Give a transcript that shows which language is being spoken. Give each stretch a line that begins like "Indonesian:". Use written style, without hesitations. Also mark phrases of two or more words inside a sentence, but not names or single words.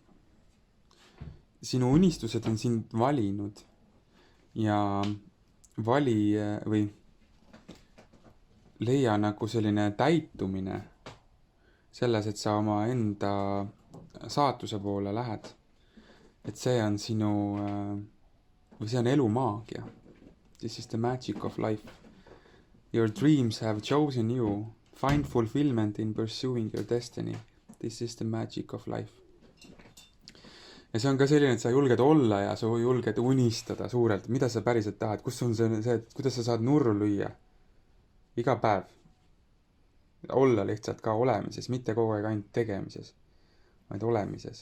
Estonian: Sinu unistused on sind valinud ja vali või leia nagu selline täitumine selles, et sa oma enda saatuse poole lähed. Et see on sinu, või see on elu maagia.
English: This is the magic of life. Your dreams have chosen you. Find fulfillment in pursuing your destiny. This is the magic of life.
Estonian: Ja see on ka selline, et sa julged olla ja sa julged unistada suurelt. Mida sa päriselt tahad? Kus on see, et kuidas sa saad nurru lüüa? Iga päev. Olla lihtsalt ka olemises, mitte kogu aeg ainult tegemises, vaid olemises.